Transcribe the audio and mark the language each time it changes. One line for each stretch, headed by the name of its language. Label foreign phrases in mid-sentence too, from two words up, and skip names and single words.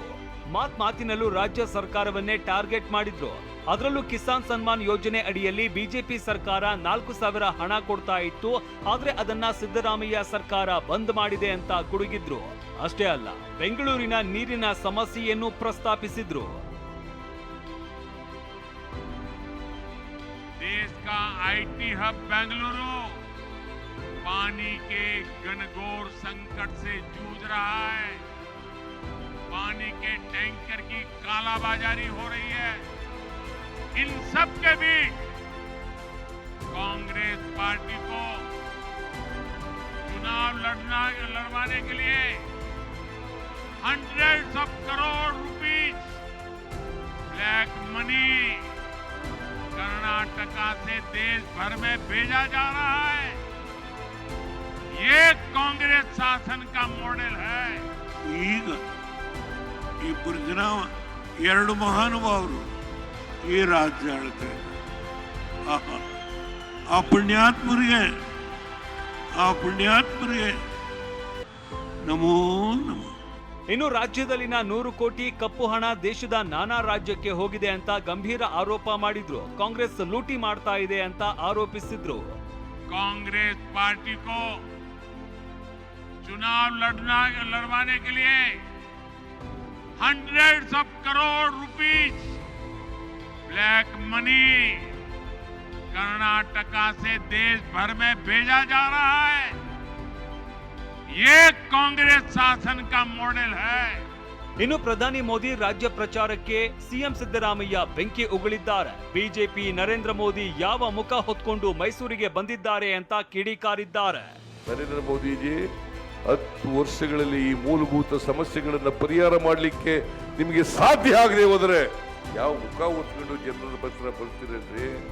Kannada: ಮಾತಿನಲ್ಲೂ ರಾಜ್ಯ ಸರ್ಕಾರವನ್ನೇ ಟಾರ್ಗೆಟ್ ಮಾಡಿದ್ರು. ಅದರಲ್ಲೂ ಕಿಸಾನ್ ಸನ್ಮಾನ್ ಯೋಜನೆ ಅಡಿಯಲ್ಲಿ ಬಿಜೆಪಿ ಸರ್ಕಾರ 4,000 ಹಣ ಕೊಡ್ತಾ ಇತ್ತು. ಆದ್ರೆ ಅದನ್ನ ಸಿದ್ದರಾಮಯ್ಯ ಸರ್ಕಾರ ಬಂದ್ ಮಾಡಿದೆ ಅಂತ ಗುಡುಗಿದ್ರು. ಅಷ್ಟೇ ಅಲ್ಲ, ಬೆಂಗಳೂರಿನ ನೀರಿನ ಸಮಸ್ಯೆಯನ್ನು ಪ್ರಸ್ತಾಪಿಸಿದ್ರು.
Hindi: देश का
English: IT hub
Hindi: बेंगलुरु पानी के घनघोर संकट से जूझ रहा है। पानी के टैंकर की कालाबाजारी हो रही है। इन सब के बीच कांग्रेस पार्टी को चुनाव लड़वाने के लिए
English: hundreds of crore rupees black money
Hindi: कर्नाटका से देश भर में भेजा जा रहा है। ये कांग्रेस शासन का मॉडल है।
Kannada: ಈಗ ಇಬ್ಬರು ಜನ ಎರಡು ಮಹಾನುಭಾವರು ಈ ರಾಜ್ಯ ಆಳ್ತಾರೆ. ಆ ಪುಣ್ಯಾತ್ಮರಿಗೆ ನಮೋ ನಮೋ. ಇನ್ನು ರಾಜ್ಯದಲ್ಲಿನ 100 ಕೋಟಿ ಕಪ್ಪು ಹಣ ದೇಶದ ನಾನಾ ರಾಜ್ಯಕ್ಕೆ ಹೋಗಿದೆ ಅಂತ ಗಂಭೀರ ಆರೋಪ ಮಾಡಿದ್ರು. ಕಾಂಗ್ರೆಸ್ ಲೂಟಿ ಮಾಡ್ತಾ ಇದೆ ಅಂತ ಆರೋಪಿಸಿದ್ರು.
Hindi: कांग्रेस पार्टी को चुनाव लड़वाने के लिए
English: hundreds of crore rupees black money
Hindi: कर्नाटका से देश भर में भेजा जा रहा है। ये कांग्रेस शासन का मॉडल है।
Kannada: ಇನ್ನು ಪ್ರಧಾನಿ ಮೋದಿ ರಾಜ್ಯ ಪ್ರಚಾರಕ್ಕೆ ಸಿಎಂ ಸಿದ್ದರಾಮಯ್ಯ ಬೆಂಕಿ ಉಗುಳಿದ್ದಾರೆ. ಬಿಜೆಪಿ ನರೇಂದ್ರ ಮೋದಿ ಯಾವ ಮುಖ ಹೊತ್ಕೊಂಡು ಮೈಸೂರಿಗೆ ಬಂದಿದ್ದಾರೆ ಅಂತ ಕಿಡಿಕಾರಿದ್ದಾರೆ. ನರೇಂದ್ರ ಮೋದಿಜಿ 10 ವರ್ಷಗಳಲ್ಲಿ ಈ ಮೂಲಭೂತ ಸಮಸ್ಯೆಗಳನ್ನು ಪರಿಹಾರ ಮಾಡಲಿಕ್ಕೆ ನಿಮಗೆ ಸಾಧ್ಯ ಆಗದೆ ಹೋದರೆ ಯಾವ ಮುಖ ಹೊತ್ಕೊಂಡು ಜನರ ಹತ್ರ ಬರ್ತೀರಿ?